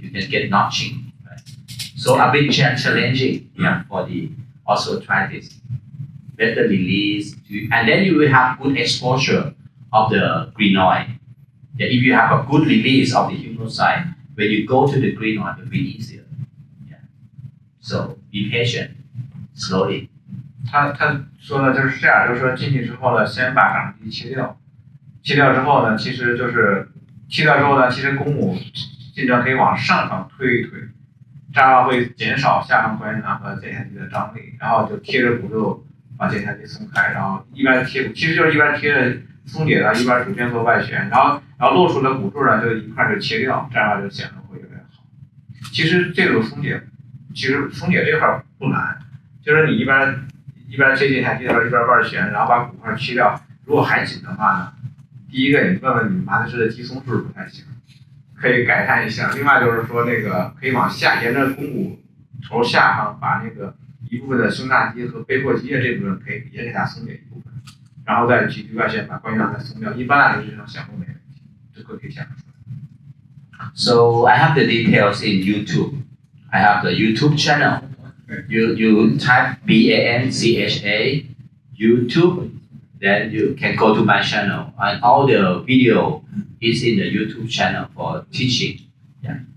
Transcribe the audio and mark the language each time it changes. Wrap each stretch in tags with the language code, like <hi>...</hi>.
<en>You can get notching. Right? So a bit challenging, yeah, for the osteoarthritis. Better release, and then you will have good exposure of the glenoid. Yeah, if you have a good release of the humeral side, when you go to the glenoid, it will be easier. Yeah. So be patient, slowly.</en> <zh>他说的就是这样，就是说进去之后呢，先把冈上肌切掉，切掉之后呢，其实就是切掉之后呢，其实肱骨尽量可以往上方推一推，这样的话会减少下方关节囊和肩胛肌的张力，然后就贴着骨就把肩胛肌松开，然后一边贴，其实就是一边贴着松解的，一边逐渐做外旋，然后露出的骨柱呢就一块就切掉，这样的话就显得会有点好。其实这种松解，这块不难，就是你一边贴肩胛肌的时候一边外旋，然后把骨块切掉。如果还紧的话呢，第一个你问问你麻醉师的肌松是不是不太行，可以改善一下。另外就是说那个可以往下沿着肱骨头下方把那个一部分的胸大肌和背阔肌的这部分可以也给它松解一部分，然后再举外旋把关节囊再松掉。一般来说这种小步没问题，这个可以想出来。</zh> <en>So I have the details in YouTube. I have the YouTube channel. You type BANCHA YouTube. Then you can go to my channel, and all the video is in the YouTube channel for teaching. Yeah.</en>